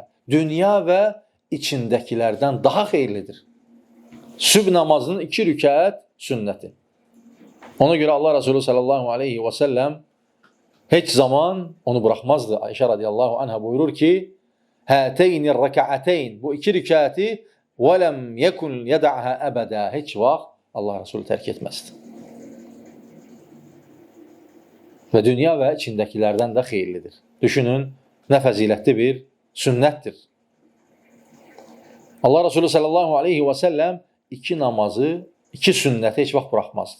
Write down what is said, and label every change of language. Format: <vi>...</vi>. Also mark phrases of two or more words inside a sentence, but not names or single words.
<az>Dünya və içindəkilərdən daha xeyirlidir. Sübh namazının 2 rükət sünnəti. Ona görə Allah Resulü</az> <ar>صلى الله عليه وسلم</ar> <az>heç zaman onu buraxmazdı. Ayşə</az> <ar>رضي الله عنها</ar> <az>buyurur ki,</az> <ar>هاتين الركعتين,</ar> <az>bu 2 rükəti</az> <ar>وَلَمْ يَكُنْ يَدَعْهَا</ar> <az>əbədə, heç vaxt Allah Resulü tərk etməzdi. Və dünya və içindəkilərdən də xeyirlidir. Düşünün, nə fəzilətli bir sünnətdir. Allah Resulü</az> <ar>صلى الله عليه وسلم</ar> <az>2 namazı, 2 sünnəti heç vaxt buraxmazdı.</az>